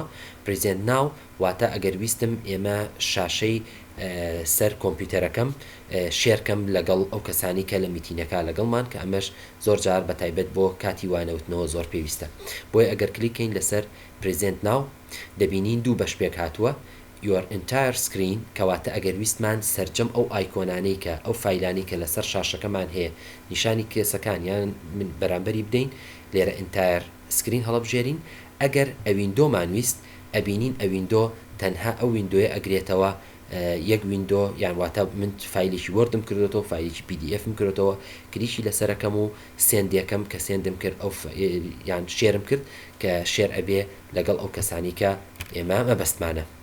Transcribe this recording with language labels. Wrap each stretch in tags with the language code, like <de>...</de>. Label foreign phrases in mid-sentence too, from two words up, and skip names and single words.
<en>present now</en> <ckb>واتە ئەگەر ویستم ئێمە شاشەی سەر کۆمپیوتەرەکەم شێرکەم لەگەڵ ئەو کەسانی کە لە میتینەکە لەگەڵمان کە ئەمەش زۆر جار بەتایبەت بۆ کاتی وانەوتنەوە زۆر پێویستە. بۆیە ئەگەر کلیکەین لەسەر</ckb> <en>present now</en> <ckb>دەبینین دوو بەش پێک هاتووە.</ckb> <en>your entire screen</en> <ckb>کەواتە ئەگەر ویستمان سەرجەم ئەو ئایکۆنانەی کە ئەو فیلانی کە لەسەر شاشەکەمان هەیە نیشانی کێسەکان یان من بەرامبەری بدەین لێرە</ckb> <en>entire screen</en> <ckb>هەڵەبژێرین. ئەگەر ئەویندۆمان ویست ئەبینین ئەویندۆ تەنها ئەو ویندۆیە ئەگرێتەوە یەک ویندۆ، یان واتە من فیلێکی وەردم کردێتەوە فیلێکی PDFم کردێتەوە کلیکی لەسەرەکەم و سێندەکەم کە سێندم کرد ئەو یان شێرم کرد کە شێر ئەبێ لەگەڵ ئەو کەسانی کە ئێمە مەبەستمانە.</ckb>